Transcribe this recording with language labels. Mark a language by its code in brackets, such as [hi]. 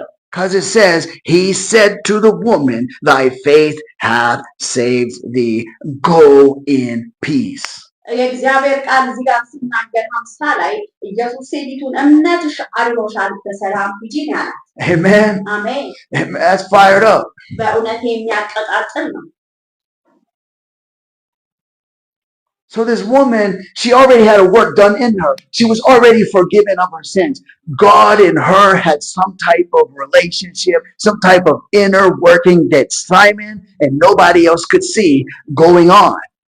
[en] Because it says, he said to the woman, thy faith hath saved thee. Go in peace. [am] የእግዚአብሔር ቃል እዚህ ጋር ሲናገር 50 ላይ ኢየሱስ ሴቲቱን እምነትሽ አድኖሻል በሰላም ሂጂ ነው ያላት። Amen. [en] Amen. That's fired up. [am] በእውነት የሚያቀጣጥል ነው። [en] So this woman, she already had a work done in her. She was already forgiven of her sins. God in her had some type of relationship, some type of inner working that Simon and nobody else could see going on.